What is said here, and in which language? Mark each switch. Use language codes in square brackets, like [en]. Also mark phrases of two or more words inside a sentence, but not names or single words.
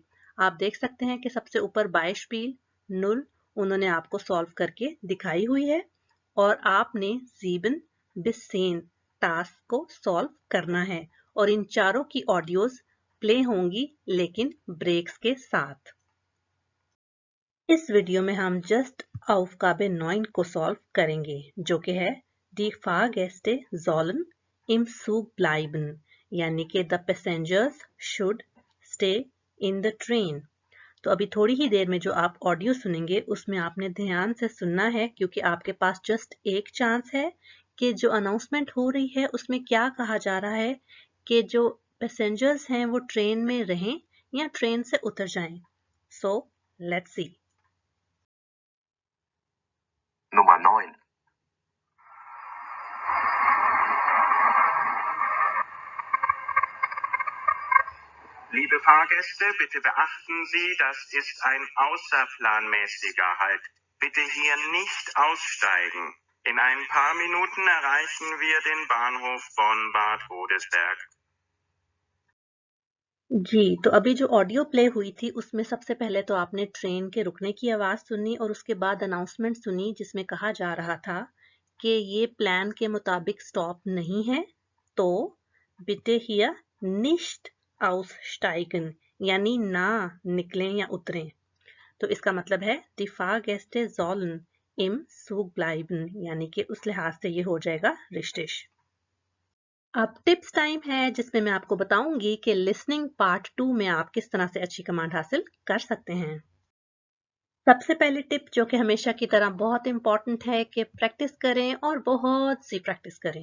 [hi] आप देख सकते हैं कि सबसे ऊपर [de] Beispiel null [hi] उन्होंने आपको सॉल्व करके दिखाई हुई है और आपने [de] sieben bis zehn [hi] टास्क को सॉल्व करना है और इन चारों की ऑडियोज प्ले होंगी लेकिन ब्रेक्स के साथ। इस वीडियो में हम जस्ट Aufgabe 9 को सॉल्व करेंगे, जो कि है [de] Die Fahrgäste sollen im Zug bleiben, [hi] यानी कि [en] the passengers should stay in the train। [hi] तो अभी थोड़ी ही देर में जो आप ऑडियो सुनेंगे उसमें आपने ध्यान से सुनना है, क्योंकि आपके पास जस्ट एक चांस है कि जो अनाउंसमेंट हो रही है उसमें क्या कहा जा रहा है कि जो पैसेंजर्स हैं वो ट्रेन में रहें या ट्रेन से उतर जाएं। [en] so let's see. [de] Nummer 9. Liebe Fahrgäste, bitte beachten Sie, das ist ein außerplanmäßiger Halt. Bitte hier nicht aussteigen. In ein paar Minuten erreichen wir den Bahnhof Bonn-Bad Godesberg. [hi] जी, तो अभी जो ऑडियो प्ले हुई थी उसमें सबसे पहले तो आपने ट्रेन के रुकने की आवाज सुनी और उसके बाद अनाउंसमेंट सुनी जिसमें कहा जा रहा था कि ये प्लान के मुताबिक स्टॉप नहीं है, तो [de] bitte hier nicht aussteigen, [hi] यानी ना निकलें या उतरें। तो इसका मतलब है [de] die Fahrgäste sollen im Zug bleiben, [hi] यानी कि उस लिहाज से ये हो जाएगा रिश्तिश। अब टिप्स टाइम है जिसमें मैं आपको बताऊंगी कि [en] listening part [hi] 2 में आप किस तरह से अच्छी कमांड हासिल कर सकते हैं। सबसे पहली टिप, जो कि हमेशा की तरह बहुत इंपॉर्टेंट है, कि प्रैक्टिस करें और बहुत सी प्रैक्टिस करें।